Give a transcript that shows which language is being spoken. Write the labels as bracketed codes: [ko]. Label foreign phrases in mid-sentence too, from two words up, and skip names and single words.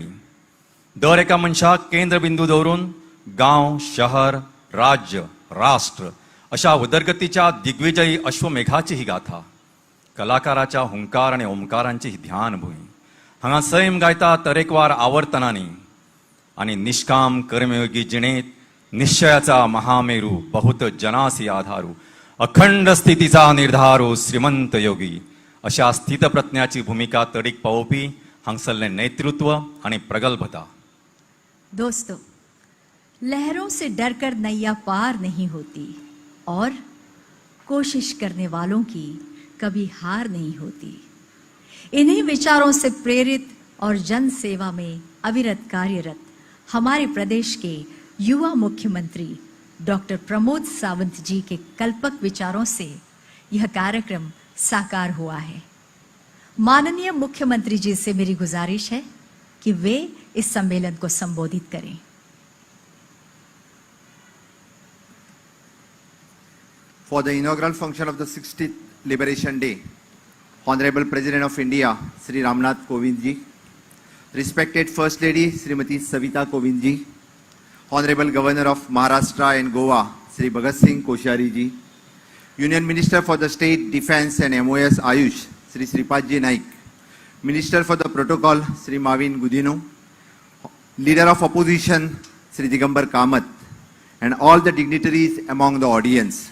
[kok] दर एका मनशाक केंद्र बिंदू दवरून गांव, शहर, राज्य, राष्ट्र अशा उदरगतीच्या दिग्विजयी अश्वमेघाची ही गाथा, कलाकाराच्या हुंकार आणि ओंकारांची ही ध्यानभूंय। हांगा सैम गायता तरेकवार आवर्तनांनी आणि निष्काम कर्मयोगी जिणेत [mr] निश्चयाचा महामेरू, बहुत जनासी आधारू, अखंड स्थितीचा निर्धारू, श्रीमंत योगी [kok] अशा स्थितप्रज्ञाची भूमिका तडीक पावोवपी हांगसरलें नेतृत्व आणि प्रगल्भता। [hi] दोस्तों, लहरों से डरकर नैया पार नहीं होती और कोशिश करने वालों की कभी हार नहीं होती। इन्हीं विचारों से प्रेरित और जन सेवा में अविरत कार्यरत हमारे प्रदेश के युवा मुख्यमंत्री डॉक्टर प्रमोद सावंत जी के कल्पक विचारों से यह कार्यक्रम साकार हुआ है। माननीय मुख्यमंत्री जी से मेरी गुजारिश है कि वे इस सम्मेलन को संबोधित करें। [en] For the inaugural function of the 60th Liberation Day, Honorable President of India, Sri Ramnath Kovind ji, respected First Lady, Srimati Savita Kovind ji, Honorable Governor of Maharashtra and Goa, Sri Bhagat Singh Koshari ji, Union Minister for the State Defence and MOS Ayush, Sri Sripad ji Naik, Minister for the Protocol, Sri Mavin Gudino, Leader of Opposition, Sri Digambar Kamath, and all the dignitaries among the audience.